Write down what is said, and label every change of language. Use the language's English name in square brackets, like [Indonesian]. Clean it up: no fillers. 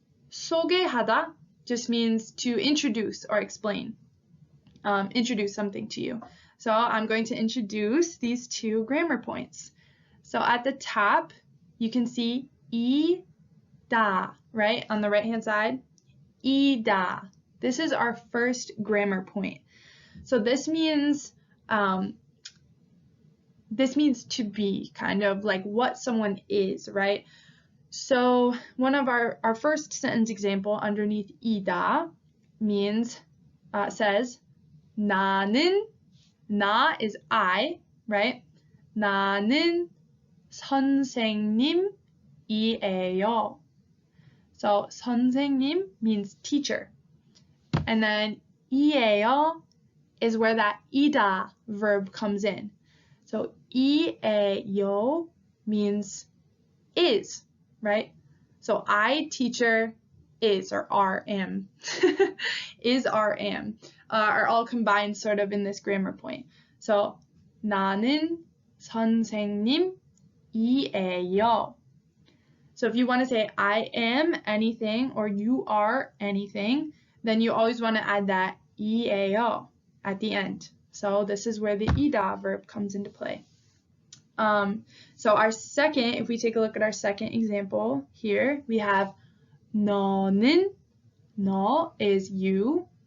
[English] 소개하다 just means to introduce or explain. Introduce something to you. So I'm going to introduce these two grammar points. So at the top, you can see 이다, right? On the right-hand side, 이다. This is our first grammar point. So this means to be, kind of like what someone is, right? So one of our first sentence example underneath 이다 means, says, 나는, 나 is I, right? [Korean] 나는 선생님이에요. [English] So 선생님 means teacher. And then 이에요 is where that 이다 verb comes in. So 이에요 means is, right? So I, teacher, is, or are, am, is, are, am, are all combined sort of in this grammar point. [Korean] So 나는 선생님이에요. [English] So if you want to say I am anything or you are anything, then you always want to add that 이에요 at the end. So this is where the 이다 verb comes into play. So our second, if we take a look at our second example here, we have 너는, 너 is you.